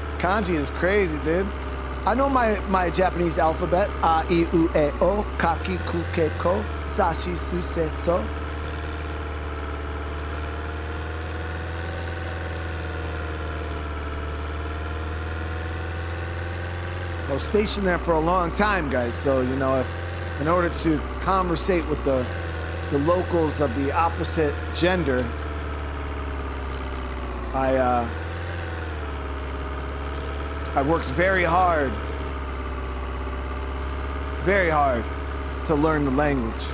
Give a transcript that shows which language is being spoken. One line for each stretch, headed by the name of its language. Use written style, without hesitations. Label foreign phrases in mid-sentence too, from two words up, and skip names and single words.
English: Kanji is crazy, dude. I know my Japanese alphabet.
Japanese: あ、い、う、え、お、かき、く、け、こ, さし、す, せ、そ.
English: I was stationed there for a long time, guys. So, you know, in order to conversate with the locals of the opposite gender, I worked very hard to learn the language.